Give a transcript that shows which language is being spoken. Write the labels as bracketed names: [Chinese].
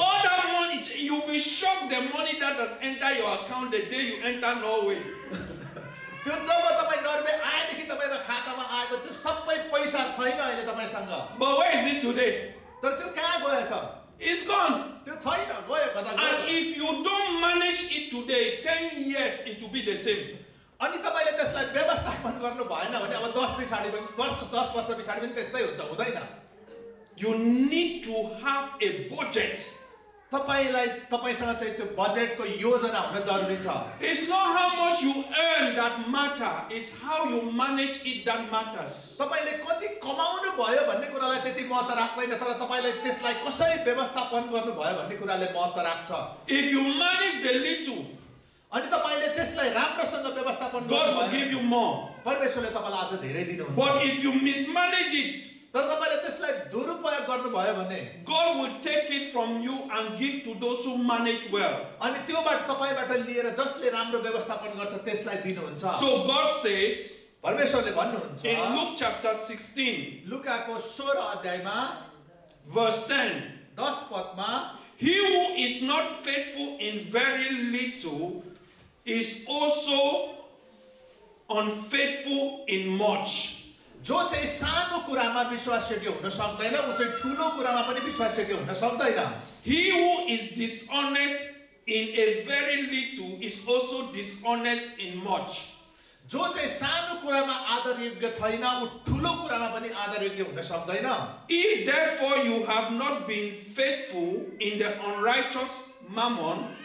[English] All that money, you'll be shocked the money that has entered your account the day you enter Norway. [Nepali] त्यो जब तपाई Norway आएदेखि तपाईको खातामा आएको त्यो सबै पैसा छैन अहिले तपाईसँग. [English] But where is it today? [Nepali] तर त्यो कहाँ गयो त? [English] It's gone. [Nepali] त्यो छैन गयो कता गयो. [English] And if you don't manage it today, 10 years it will be the same. [Nepali] अनि तपाईले त्यसलाई व्यवस्थापन गर्नु भएन भने अब 10 वर्ष पछाडी पनि त्यस्तै हुन्छ हुँदैन. [English] You need to have a budget. [Nepali] तपाईसँग चाहिँ त्यो बजेटको योजना हुन जरुरी छ. [English] It's not how much you earn that matter, it's how you manage it that matters. [Nepali] तपाईले कति कमाउनु भयो भन्ने कुरालाई त्यति महत्त्व राख्दैन तर तपाईले त्यसलाई कसरी व्यवस्थापन गर्नु भयो भन्ने कुराले महत्त्व राख्छ. [English] If you manage the little, [Nepali] अनि तपाईले त्यसलाई राम्रोसँग व्यवस्थापन [English] God will give you more. [Nepali] परमेश्वरले तपाईलाई अझ धेरै दिनुहुन्छ. [English] But if you mismanage it, [Nepali] तर तपाईले त्यसलाई दुरुपयोग गर्नुभयो भने [English] God will take it from you and give to those who manage well. [Nepali] अनि त्योबाट तपाईबाट लिएर जसले राम्रो व्यवस्थापन गर्छ त्यसलाई दिनुहुन्छ. [English] So God says [Nepali] परमेश्वरले भन्नुहुन्छ [English] in Luke chapter 16, [Nepali] लुकाको 16 अध्यायमा [English] verse 10, [Nepali] 10 पदमा [English] he who is not faithful in very little is also unfaithful in much. [Nepali] जो चाहिँ सानो कुरामा विश्वासयोग्य हुन सक्दैन उ चाहिँ ठूलो कुरामा पनि विश्वासयोग्य हुन सक्दैन. [English] He who is dishonest in a very little is also dishonest in much. [Nepali] जो चाहिँ सानो कुरामा आदर योग्य छैन उ ठुलो कुरामा पनि आदर योग्य हुन सक्दैन. [English] If therefore you have not been faithful in the unrighteous mammon,